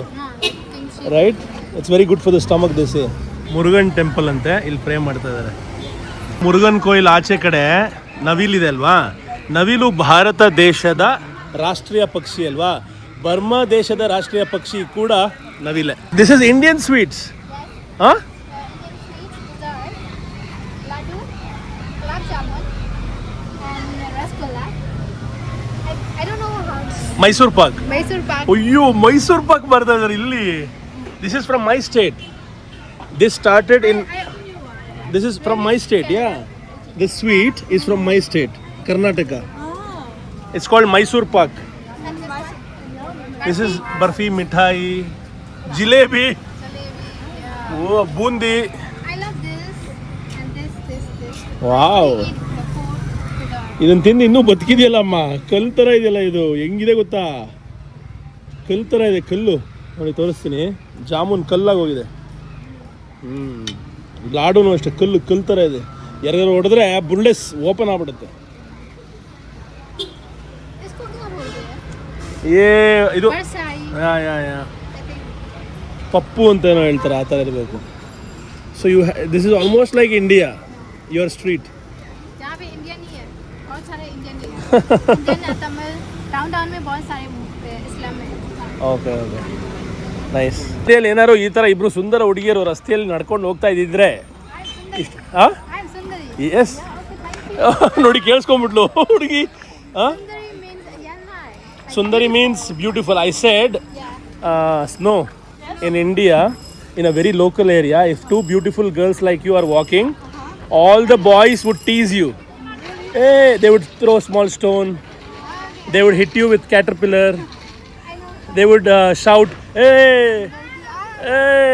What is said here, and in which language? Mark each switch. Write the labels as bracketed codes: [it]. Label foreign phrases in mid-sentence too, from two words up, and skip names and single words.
[en] Right, it's very good for the stomach this. [kn] ಮುರುಗನ್ ಟೆಂಪಲ್ ಅಂತೆ, ಇಲ್ಲಿ ಪ್ರೇ ಮಾಡ್ತಾ ಇದ್ದಾರೆ. ಮುರುಗನ್ ಕೋಯಿಲ್ ಆಚೆ ಕಡೆ ನವಿಲಿದೆ ಅಲ್ವಾ, ನವಿಲು ಭಾರತ ದೇಶದ ರಾಷ್ಟ್ರೀಯ ಪಕ್ಷಿ ಅಲ್ವಾ, ಬರ್ಮಾ ದೇಶದ ರಾಷ್ಟ್ರೀಯ ಪಕ್ಷಿ ಕೂಡ ನವಿಲೆ. [en] This is Indian sweets. ಹಾಂ, Laddu, gulab jamun, and rasgulla. I don't know how to... [kn] ಮೈಸೂರ್ ಪಾಕ್. [en] Mysore pak. [kn] ಅಯ್ಯೋ, ಮೈಸೂರ್ ಪಾಕ್ ಬರ್ತಾ ಇದ್ದಾರೆ ಇಲ್ಲಿ. [en] This is from my state. This started in, this is from my state. Ya, this sweet is from my state, Karnataka. It's called Mysore pak. And this one? This is barfi, mithai, jalebi, o boondi. I love this and this. ವಾವ್, Eat the food to the... [kn] ಇದನ್ನ ತಿಂದು ಇನ್ನೂ ಬದುಕಿದೆಯಲ್ಲಮ್ಮ. ಕಲ್ಲು ಥರ ಇದೆಯಲ್ಲ ಇದು, ಹೆಂಗಿದೆ ಗೊತ್ತಾ, ಕಲ್ಲು ಥರ ಇದೆ. ಕಲ್ಲು ನೋಡಿ, ತೋರಿಸ್ತೀನಿ. ಜಾಮೂನ್ ಕಲ್ಲಾಗಿ ಹೋಗಿದೆ. ಲಾಡುನು ಅಷ್ಟೇ, ಕಲ್ಲು ಥರ ಇದೆ. ಯಾರು ಹೊಡೆದ್ರೆ ಬುಲ್ಲೆಸ್ ಓಪನ್ ಆಗ್ಬಿಡುತ್ತೆ. [hi] इसको क्या बोलते हैं? [kn] ಇದು [hi] बरसाई. [kn] ಯಾ ಪಪ್ಪು ಅಂತ ಏನೋ ಹೇಳ್ತಾರೆ, ಆ ಥರ ಇರಬೇಕು. [en] So this is almost like India, your street. [hi] जहाँ पे इंडियन ही है, बहुत सारे इंडियन ही है. [en] Indian Tamil town [hi] में बहुत सारे इस्लाम में. [en] OK OK, nice. [kn] ರಸ್ತೆಯಲ್ಲಿ ಏನಾದ್ರು ಈ ಥರ ಇಬ್ಬರು ಸುಂದರ ಹುಡುಗಿಯರು ರಸ್ತೆಯಲ್ಲಿ ನಡ್ಕೊಂಡು ಹೋಗ್ತಾ ಇದ್ದಿದ್ರೆ ಇಷ್ಟು. ಹಾಂ, [en] I am Sundari. [kn] ಎಸ್. ನೋಡಿ, ಕೇಳಿಸ್ಕೊಂಡ್ಬಿಟ್ಲು ಹುಡುಗಿ. ಹಾಂ, [en] Sundari means yellow. Sundari means beautiful. I said snow in India, in a very local area, if two beautiful girls like you are walking, all the boys would tease you. Hey, they would throw a small stone, they would hit you with caterpillar, they would shout, hey, hey.